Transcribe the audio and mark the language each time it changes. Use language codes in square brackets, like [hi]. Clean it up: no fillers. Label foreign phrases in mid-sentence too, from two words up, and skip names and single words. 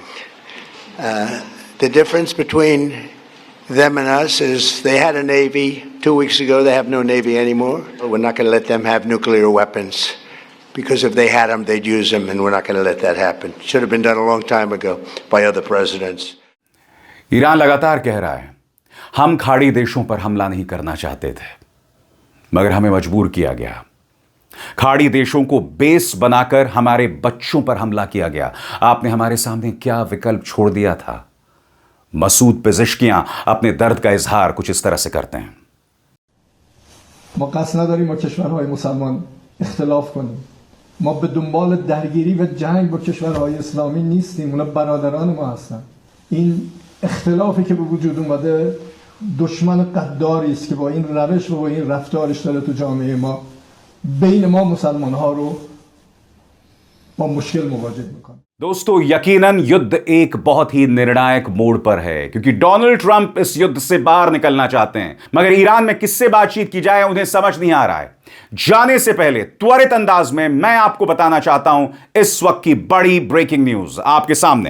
[en] The difference between them and us is they had a Navy 2 weeks ago. They have no Navy anymore. We're not going to let them have nuclear weapons. Because if they had them, they'd use them, and we're not going to let that happen. Should have been done a long time ago by other presidents. [hi] ईरान लगातार कह रहा है, हम खाड़ी देशों पर हमला नहीं करना चाहते थे, मगर हमें मजबूर किया गया। खाड़ी देशों को बेस बनाकर हमारे बच्चों पर हमला किया गया। आपने हमारे सामने क्या विकल्प छोड़ दिया था? मसूद पेजिश्कियां अपने दर्द का इजहार कुछ इस तरह से करते हैं। [fa] ما قصد نداریم با کشورهای مسلمان اختلاف کنیم. ما به دنبال درگیری و جنگ با کشورهای اسلامی نیستیم. اونا برادران ما هستن. این اختلافی که به وجود اومده دشمن قداری است که با این روش و با این رفتارش داره تو جامعه ما بین ما مسلمان ها رو با مشکل مواجه میکنه. [hi] दोस्तों, यकीनन युद्ध एक बहुत ही निर्णायक मोड़ पर है, क्योंकि डोनाल्ड ट्रंप इस युद्ध से बाहर निकलना चाहते हैं, मगर ईरान में किससे बातचीत की जाए उन्हें समझ नहीं आ रहा है। जाने से पहले त्वरित अंदाज में मैं आपको बताना चाहता हूं इस वक्त की बड़ी [en] breaking news [hi] आपके सामने।